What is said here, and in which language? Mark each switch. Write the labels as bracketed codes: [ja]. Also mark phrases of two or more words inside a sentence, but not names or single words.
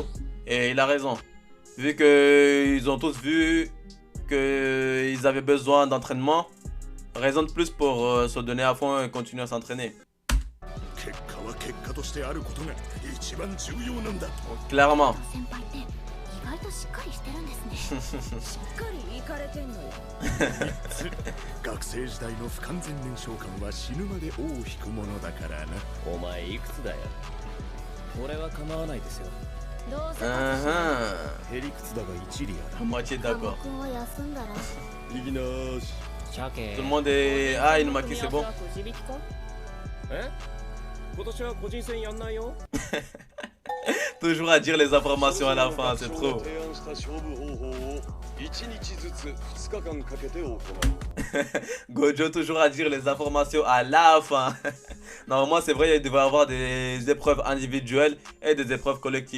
[fr] Et il a raison. Vu qu'ils ont tous vu qu'ils avaient besoin d'entraînement. Raison de plus pour se donner à fond et continuer à s'entraîner. Clairement. [ja] 意外としっかりしてるんですね。しっかりイカれてんのよ。学生時代の不完全燃焼感は死ぬまで尾を引くものだからな。お前いくつだよ。俺は構わないですよ。どうせ私へりくつだが一理ある。 [fr] Moitié カモ d'accord. [ja] 君は休んだら。いきなーし。鮭 [fr] Tout le monde est... Ah, il m'a dit c'est bon. [ja] え今年は個人戦やんないよ。 [fr] Toujours à dire les informations à la fin, c'est trop. Gojo toujours à dire les informations à la fin. Normalement c'est vrai, il devait y avoir des épreuves individuelles et des épreuves collectives.